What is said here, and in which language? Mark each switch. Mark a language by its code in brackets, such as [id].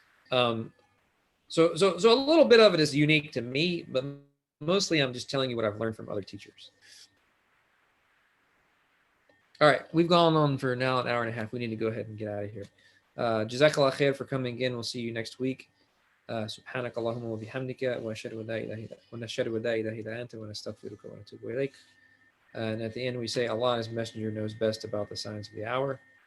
[en] So a little bit of it is unique to me, but mostly I'm just telling you what I've learned from other teachers. All right, we've gone on for now an hour and a half. We need to go ahead and get out of here. Jazakallah khair for coming in. We'll see you next week. [ar] سبحانك اللهم وبحمدك ونشهد أن لا إله إلا أنت ونستغفرك ونتوب إليك. [en] And at the end we say Allah and His Messenger knows best about the signs of the hour.